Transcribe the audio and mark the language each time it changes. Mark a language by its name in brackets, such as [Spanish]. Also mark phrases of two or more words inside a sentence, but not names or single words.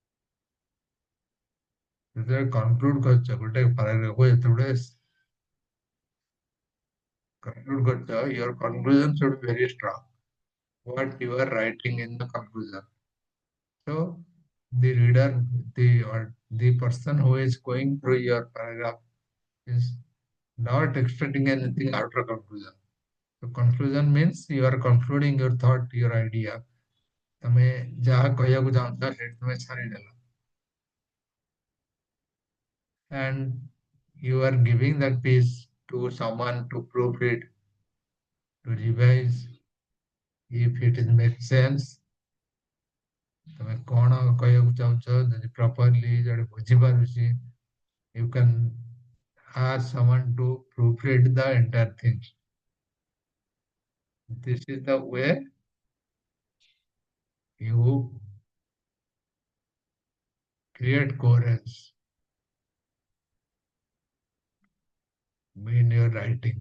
[Odia] ଯେତେବେଳେ conclude କରୁଛ ଗୋଟେ paragraph କୁ, ଯେତେବେଳେ [English] conclude Gotcha, your conclusion should be very strong. What you are writing in the conclusion. So the reader, the person who is going through your paragraph is not expecting anything after conclusion. So conclusion means you are concluding your thought, your idea. [Odia] ତମେ ଯାହା କହିବାକୁ ଚାହୁଁଛ ସେଠି ତମେ ଛାଡ଼ିଦେଲ. [English] And you are giving that piece to someone to proofread, to revise if it is makes sense. [Odia] ତମେ କଣ କହିବାକୁ ଚାହୁଁଛ ଯଦି properly ଜଣେ ବୁଝିପାରୁଛି, [English] you can ask someone to proofread the entire thing. This is the way you create coherence in your writing.